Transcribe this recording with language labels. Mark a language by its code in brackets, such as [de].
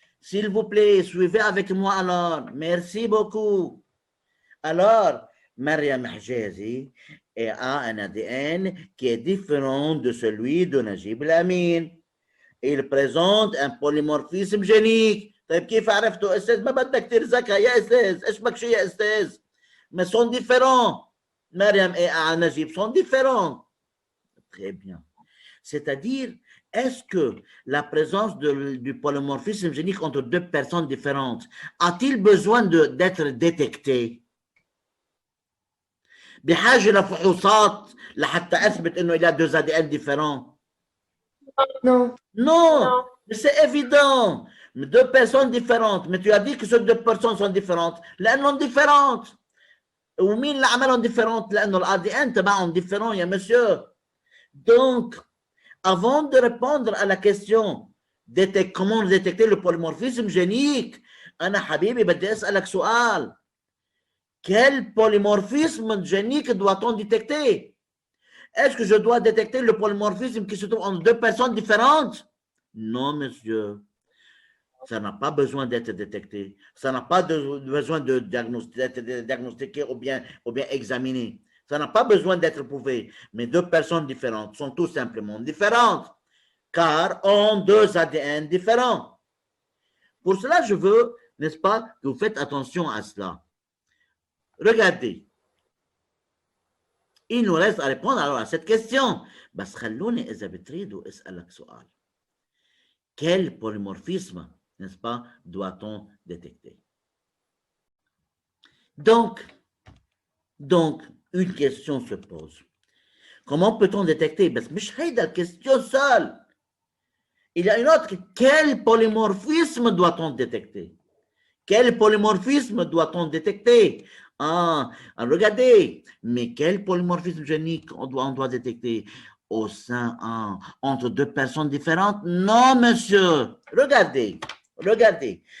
[fr] S'il vous plaît, suivez avec moi alors. Merci beaucoup. Alors, Mariam Hjazi a un ADN qui est différent de celui de Najib Lamine. Il présente un polymorphisme génique. [ar] طيب كيف عرفتوا استاذ؟ ما بدك ترزقها يا استاذ، ايش بك شو يا استاذ؟ [fr] Mais sont différents. Mariam et Najib sont différents. Très bien. C'est-à-dire, est-ce que la présence du polymorphisme génique entre deux personnes différentes a-t-il besoin d'être détecté؟ [ar] بحاجة لفحوصات لحتى أثبت إنه [fr] il y a deux ADN différents؟ Non. Non, mais c'est évident. Deux personnes différentes. Mais tu as dit que ces deux personnes sont différentes. [ar] لأنهم [fr] différentes. [ar] ومين اللي عملهم [fr] différentes؟ [ar] لأنه الADN تبعهم [fr] différent يا monsieur. Donc, avant de répondre à la question comment détecter le polymorphisme génique, [ar] أنا حبيبي بدي أسألك سؤال. [fr] Quel polymorphisme génique doit-on détecter? Est-ce que je dois détecter le polymorphisme qui se trouve entre deux personnes différentes? Non, monsieur. Ça n'a pas besoin d'être détecté. Ça n'a pas besoin d'être diagnostiqué ou bien examiné. Ça n'a pas besoin d'être prouvé. Mais deux personnes différentes sont tout simplement différentes, car ont deux ADN différents. Pour cela, je veux, n'est-ce pas, que vous faites attention à cela. Regardez. Il nous reste à répondre alors à cette question. [ar] بس خلوني إذا بتريدوا أسألك سؤال. [fr] Quel polymorphisme, n'est-ce pas, doit-on détecter? Donc, une question se pose. Comment peut-on détecter? [ar] بس مش هيدا الكيستيون seule. [fr] Il y a une autre. Quel polymorphisme doit-on détecter? Quel polymorphisme doit-on détecter? Regardez, mais quel polymorphisme génique on doit détecter au sein entre deux personnes différentes? Non, monsieur. Regardez.